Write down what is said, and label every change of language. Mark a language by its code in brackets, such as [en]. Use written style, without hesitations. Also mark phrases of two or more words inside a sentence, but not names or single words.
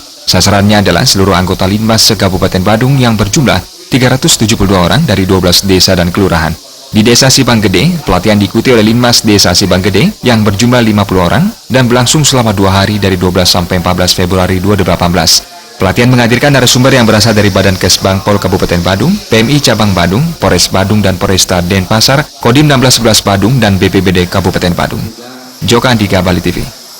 [id] Sasarannya adalah seluruh anggota Linmas se-Kabupaten Badung yang berjumlah 372 orang dari 12 desa dan kelurahan. Di Desa Sibang Gede, pelatihan diikuti oleh Linmas Desa Sibang Gede yang berjumlah 50 orang dan berlangsung selama 2 hari dari 12 sampai 14 Februari 2018. Pelatihan menghadirkan narasumber yang berasal dari Badan Kesbang Pol Kabupaten Badung, PMI Cabang Badung, Polres Badung dan Polresta Denpasar, Kodim 1611 Badung, dan BPBD Kabupaten Badung. Joka Andika, Bali TV.